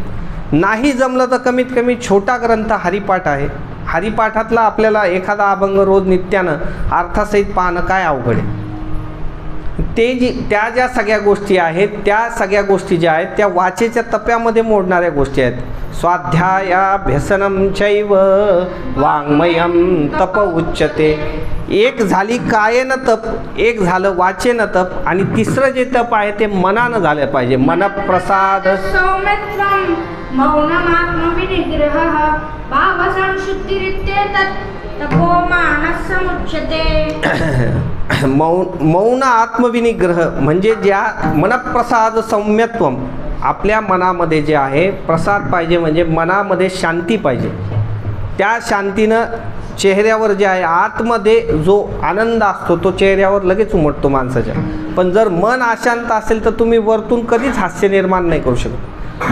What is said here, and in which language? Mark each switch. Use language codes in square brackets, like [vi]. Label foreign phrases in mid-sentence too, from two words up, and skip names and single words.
[mr] नाही जमलं तर कमीत कमी छोटा ग्रंथ हरिपाठ आहे. हरिपाठातला आपल्याला एखादा अभंग रोज नित्यानं अर्थासहित पाहणं काय अवघड आहे. त्या ज्या सगळ्या गोष्टी आहेत त्या सगळ्या गोष्टी ज्या आहेत त्या वाचेच्या टप्प्यामध्ये मोडणाऱ्या गोष्टी आहेत. [sa] स्वाध्यायाभ्यसनं चैव वाङ्मयं तप उच्यते. [mr] एक झाली कायेन तप, एक झालं वाचेन तप, आणि तिसरं जे तप आहे ते मनानं झालं पाहिजे. मनप्रसाद [sa] सौम्यत्वं मौनमात्मविनिग्रहः भावसंशुद्धिरित्येतत् तपोमानसमुच्यते. मौन आत्मविनिग्रह [mr] म्हणजे ज्या [sa] मनप्रसाद सौम्यत्वम, [mr] आपल्या मनामध्ये जे आहे प्रसाद पाहिजे, म्हणजे मनामध्ये शांती पाहिजे. त्या शांतीनं चेहऱ्यावर जे आहे आतमध्ये जो आनंद असतो तो चेहऱ्यावर लगेच उमटतो माणसाच्या. पण जर मन अशांत असेल तर तुम्ही वरतून कधीच हास्य निर्माण नाही करू शकत.